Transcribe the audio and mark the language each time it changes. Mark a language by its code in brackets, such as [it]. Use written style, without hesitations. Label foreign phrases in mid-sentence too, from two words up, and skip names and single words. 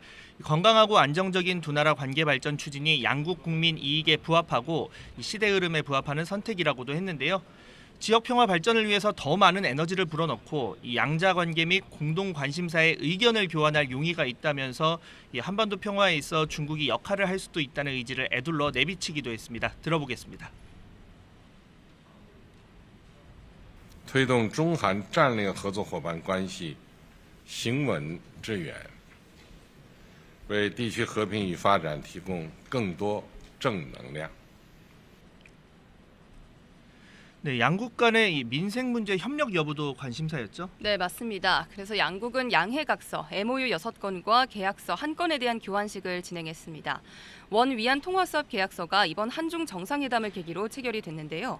[ko] 건강하고 안정적인 두 나라 관계 발전 추진이 양국 국민 이익에 부합하고 시대 흐름에 부합하는 선택이라고도 했는데요. 지역 평화 발전을 위해서 더 많은 에너지를 불어넣고 이 양자 관계 및 공동 관심사의 의견을 교환할 용의가 있다면서 이 한반도 평화에 있어 중국이 역할을 할 수도 있다는 의지를 에둘러 내비치기도 했습니다. 들어보겠습니다. [zh] 推动中韩战略合作伙伴关系行稳致远，为地区和平与发展提供更多正能量。 [ko] 네, 양국 간의 이 민생 문제 협력 여부도 관심사였죠? 네, 맞습니다. 그래서 양국은 양해각서, MOU 6건과 계약서 1건에 대한 교환식을 진행했습니다. 원 위안 통화수업 계약서가 이번 한중 정상회담을 계기로 체결이 됐는데요.